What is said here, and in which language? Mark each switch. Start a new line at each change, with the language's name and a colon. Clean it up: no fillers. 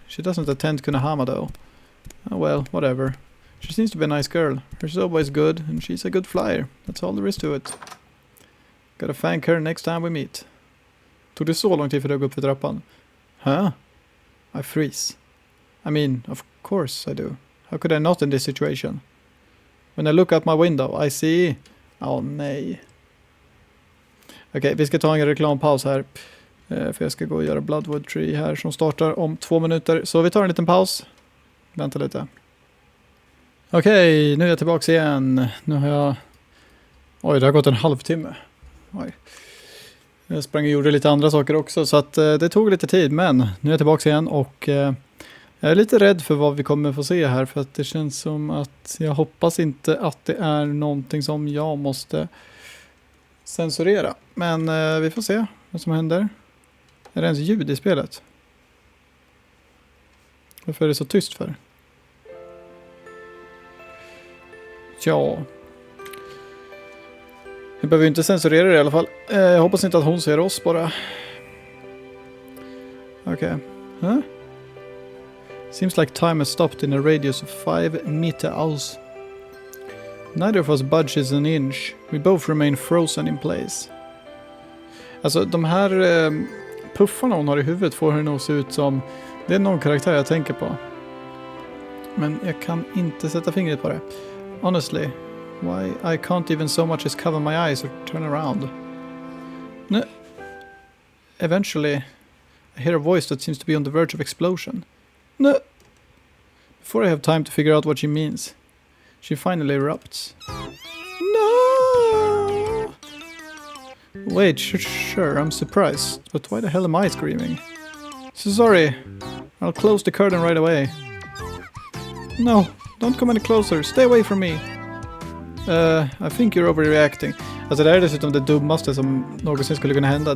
English: She doesn't attend Kunahama though. Oh well, whatever. She seems to be a nice girl. Her soba is good and she's a good flyer. That's all there is to it. Gotta thank her next time we meet.
Swedish: Tog det så lång tid för dig att gå upp för trappan?
English: Huh? I freeze. I mean, of course I do. How could I not in this situation? When I look out my window, I see...
Swedish: Oh, nej. Okej, vi ska ta en reklampaus här. För jag ska gå och göra Bloodwood Tree här som startar om 2 minuter. Så vi tar en liten paus. Vänta lite. Okej, nu är jag tillbaka igen. Nu har jag... Oj, det har gått en halvtimme. Oj. Jag sprang och gjorde lite andra saker också så att det tog lite tid, men nu är jag tillbaka igen och jag är lite rädd för vad vi kommer få se här för att det känns som att jag hoppas inte att det är någonting som jag måste censurera. Men vi får se vad som händer. Är det ens ljud i spelet? Varför är det så tyst för? Ja... Vi behöver ju inte censurera det i alla fall. Jag hoppas inte att hon ser oss bara. Okej. Huh?
English: Seems like time has stopped in a radius of 5 meters. Neither of us budges an inch. We both remain frozen in place.
Swedish: Alltså de här puffarna hon har i huvudet får henne nog se ut som... Det är någon karaktär jag tänker på. Men jag kan inte sätta fingret på det.
English: Honestly... Why I can't even so much as cover my eyes or turn around. No. Eventually, I hear a voice that seems to be on the verge of explosion. No. Before I have time to figure out what she means, she finally erupts. No! Wait, sure, I'm surprised, but why the hell am I screaming? So sorry. I'll close the curtain right away. No, don't come any closer. Stay away from me. I think you're overreacting.
Swedish: Alltså det här är dessutom det dummaste som någonsin skulle kunna hända.